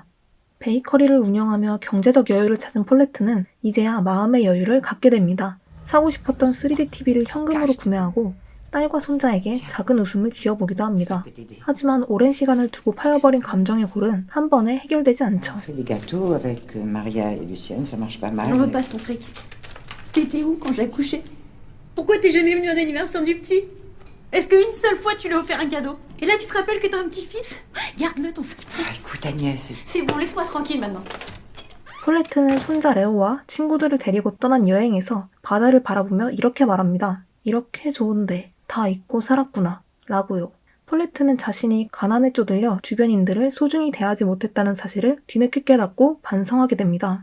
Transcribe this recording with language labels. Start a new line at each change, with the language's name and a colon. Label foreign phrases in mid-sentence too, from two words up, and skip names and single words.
Korean: 베이커리를 운영하며 경제적 여유를 찾은 폴레트는 이제야 마음의 여유를 갖게 됩니다. 사고 싶었던 3D TV를 현금으로 구매하고 딸과 손자에게 작은 웃음을 지어보기도 합니다. 하지만 오랜 시간을 두고 파여버린 감정의 골은 한 번에 해결되지 않죠.
French: On fait des gâteaux avec Maria et Lucienne, ça marche pas mal. On veut pas ton fric. T'étais où quand j'ai accouché? Pourquoi t'es jamais venu à l'anniversaire du petit? Est-ce qu'une seule fois tu lui as offert un cadeau? Et là tu te rappelles que t'as un petit-fils? Garde-le ton sale. Ah, écoute Agnès, C'est bon, laisse-moi tranquille maintenant.
Korean: 폴레트는 손자 레오와 친구들을 데리고 떠난 여행에서 바다를 바라보며 이렇게 말합니다. 이렇게 좋은데 다 잊고 살았구나 라고요. 폴레트는 자신이 가난에 쪼들려 주변인들을 소중히 대하지 못했다는 사실을 뒤늦게 깨닫고 반성하게 됩니다.